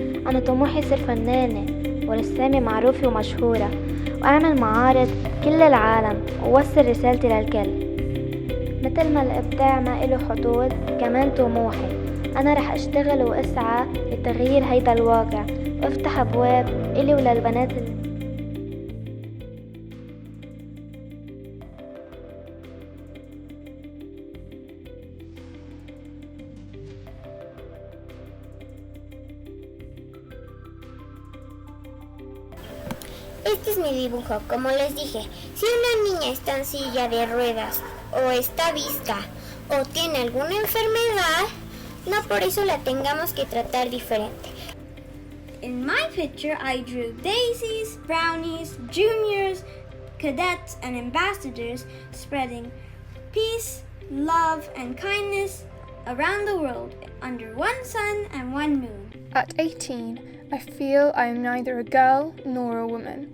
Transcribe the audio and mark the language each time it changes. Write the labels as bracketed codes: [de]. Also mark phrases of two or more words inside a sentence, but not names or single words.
[ar] أنا طموحي أصير فنانة ورسامة معروفة ومشهورة، وأعمل معارض كل العالم ووصل رسالتي للكل. مثل ما الإبداع ما إله حدود، كمان طموحي أنا رح أشتغل وأسعى لتغيير هيدا الواقع وأفتح أبواب إلي وللبنات [es] Este es mi dibujo. Como les dije, si una niña está en silla de ruedas o está visca o tiene alguna enfermedad, no por eso la tengamos que tratar diferente. [en] In my picture, I drew daisies, brownies, juniors, cadets, and ambassadors spreading peace, love, and kindness around the world under one sun and one moon. At 18, I feel I am neither a girl nor a woman.